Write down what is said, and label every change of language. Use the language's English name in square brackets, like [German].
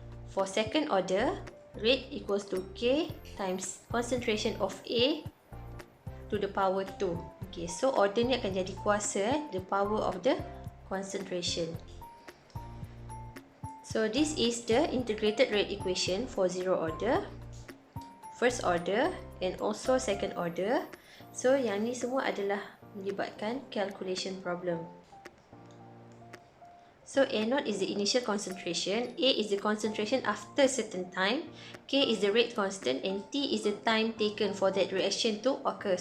[English] For second order, rate equals to K times concentration of A to the power 2. Okay, so order [Malay] ni akan jadi kuasa [English] the power of the concentration. So this is the integrated rate equation for 0 order, first order and also second order. [Malay] So yang ni semua adalah melibatkan calculation problem. [English] So A0 is the initial concentration, A is the concentration after certain time, K is the rate constant and T is the time taken for that reaction to occur.